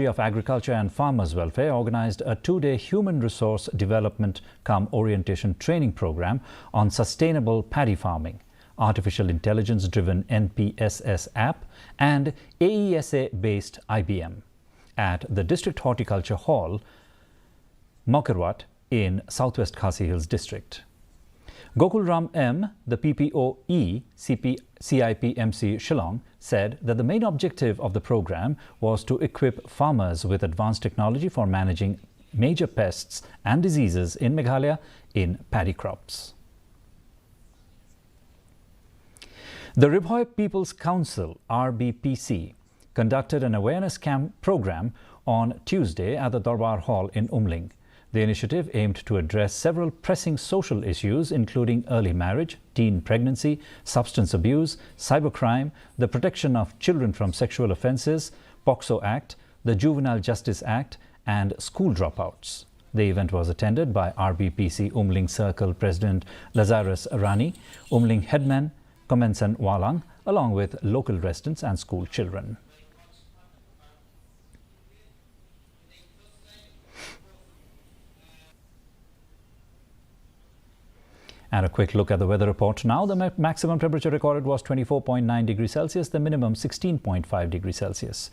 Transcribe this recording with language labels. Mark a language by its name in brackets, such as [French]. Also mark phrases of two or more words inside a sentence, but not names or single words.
[English] of Agriculture and Farmers Welfare, organised a two-day human resource development orientation training programme on sustainable paddy farming, artificial intelligence-driven NPSS app and AESA-based IBM at the District Horticulture Hall, Mokirwat in Southwest Khasi Hills District. Gokulram M, the PPOE CIPMC Shillong, said that the main objective of the program was to equip farmers with advanced technology for managing major pests and diseases in Meghalaya in paddy crops. The Riho People's Council, RBPC, conducted an awareness program on Tuesday at the Darbar Hall in Umling. The initiative aimed to address several pressing social issues including early marriage, teen pregnancy, substance abuse, cybercrime, the protection of children from sexual offences, POCSO Act, the Juvenile Justice Act and school dropouts. The event was attended by RBPC Umling Circle President Lazarus Rani, Umling Headman Komensan Walang, along with local residents and school children. And a quick look at the weather report now. The maximum temperature recorded was 24.9 degrees Celsius, the minimum 16.5 degrees Celsius.